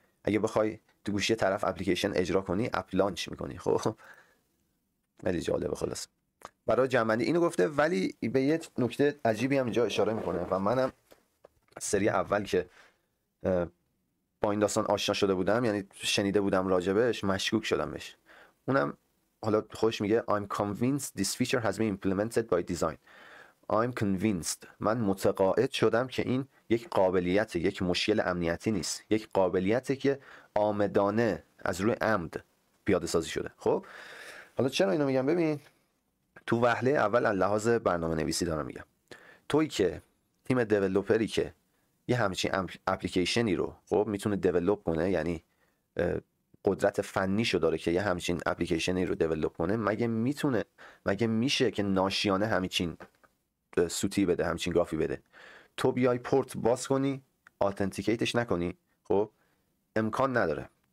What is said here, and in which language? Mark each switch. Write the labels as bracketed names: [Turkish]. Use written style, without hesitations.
[Persian] اگه بخوای تو گوشی طرف اپلیکیشن اجرا کنی، اپ لانچ میکنی. خب خیلی جالبه. خلاص برای جنبندی اینو گفته، ولی به یه نکته عجیبی هم اینجا اشاره میکنه و منم سری اول که با این داستان آشنا شده بودم، یعنی شنیده بودم راجبش، مشکوک شدم بهش. اونم حالا خودش میگه [English] I'm convinced this feature has been implemented by design. I'm convinced، [Persian] من متقاعد شدم که این یک قابلیت، یک مشکل امنیتی نیست، یک قابلیته که آمدانه از روی عمد پیاده سازی شده. خب حالا چرا اینو میگم؟ ببین تو وهله اول از لحاظ برنامه نویسی دارم میگم، تویی که تیم دیولپری که یه همچین اپلیکیشنی رو خب میتونه دیولپ کنه، یعنی قدرت فنیشو داره که یه همچین اپلیکیشنی رو دیولپ کنه، مگه میشه که ناشیانه همچین سوتی بده، همچین گافی بده؟ تو بیای پورت باز کنی، آتنتیکیتش نکنی، خب امکان نداره.